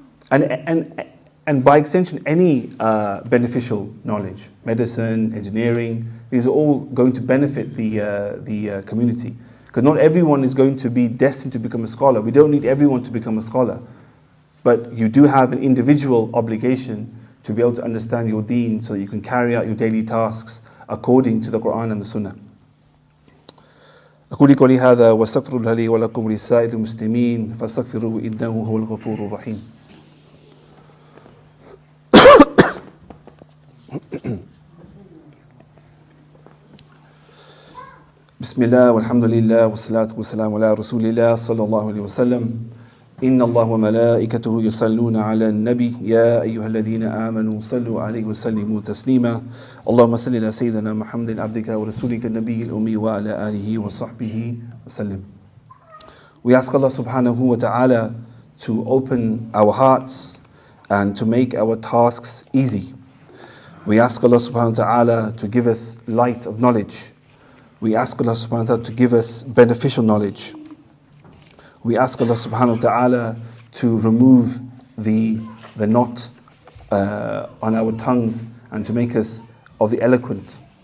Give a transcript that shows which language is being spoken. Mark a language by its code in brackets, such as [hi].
[en] And by extension, any beneficial knowledge, medicine, engineering, these are all going to benefit the community. Because not everyone is going to be destined to become a scholar. We don't need everyone to become a scholar. But you do have an individual obligation to be able to understand your deen so that you can carry out your daily tasks according to the Quran and the Sunnah. [ar] أقول قولي هذا واستغفر الله لي ولكم ولسائر المسلمين فاستغفروه إنه هو الغفور الرحيم. بسم الله والحمد لله والصلاة والسلام على رسول الله صلى الله عليه وسلم. إن الله وملائكته يصلون على النبي يا أيها الذين آمنوا صلوا عليه وسلموا تسليما. اللهم صل على سيدنا محمد عبدك ورسولك النبي الأمي وعلى آله وصحبه وسلم. [en] We ask Allah subhanahu wa ta'ala to open our hearts and to make our tasks easy. We ask Allah subhanahu wa ta'ala to give us light of knowledge. We ask Allah subhanahu wa ta'ala to give us beneficial knowledge. We ask Allah subhanahu wa ta'ala to remove the knot on our tongues and to make us of the eloquent.